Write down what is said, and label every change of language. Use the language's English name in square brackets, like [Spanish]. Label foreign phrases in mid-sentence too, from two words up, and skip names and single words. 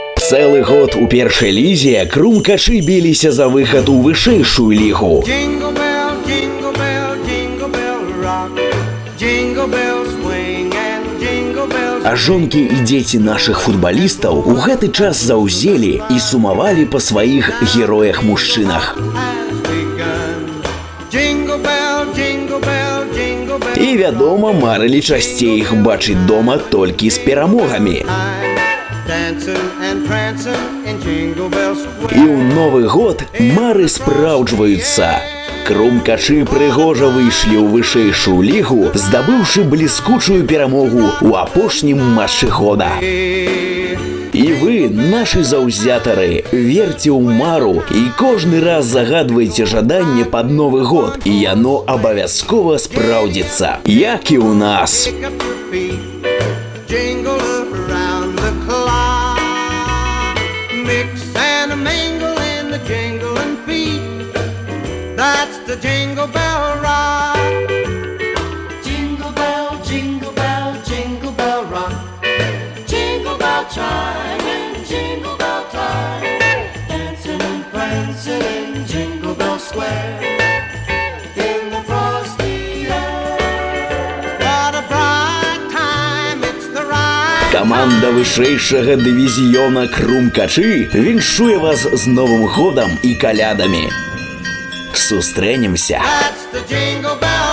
[Belarusian] Цэлы год у першай лізе крумкачы біліся за выхад у вышэйшую лігу. [English] Jingle bell, jingle bell, jingle bell rock. Jingle bell swing and jingle bells. [Belarusian] А жонкі і дзеці нашых футбалістаў у гэты час заўзелі і сумавалі па сваіх героях-мужчынах. [English] Jingle bell, jingle bell, jingle bell. [Belarusian] І, вядома, марылі часцей іх бачыць дома толькі з перамогамі. [English] Dancing and prancing in Jingle Bell Square. [Belarusian] І ў Новы год мары спраўджваюцца. Крумкачы прыгожа выйшлі ў вышэйшую лігу, здабыўшы бліскучую перамогу ў апошнім матчы года. І вы, нашы заўзятары, верце ў мару і кожны раз загадвайце жаданне пад Новы год, і яно абавязкова спраўдзіцца, як і ў нас. [English] Pick up your feet, jingle around the clock. Mix and mingle in the jingling feet. That's the Jingle Bell Rock. Jingle bell, jingle bell, jingle bell rock. Jingle bell chime and jingle bell time. Dancing and prancing in Jingle Bell Square. In the frosty air. What a bright time, it's the right. [Belarusian] Каманда вышэйшага дывізіёна Крумкачы віншуе вас з Новым годам і калядамі. Сустрэнемся! [English] That's the Jingle Bell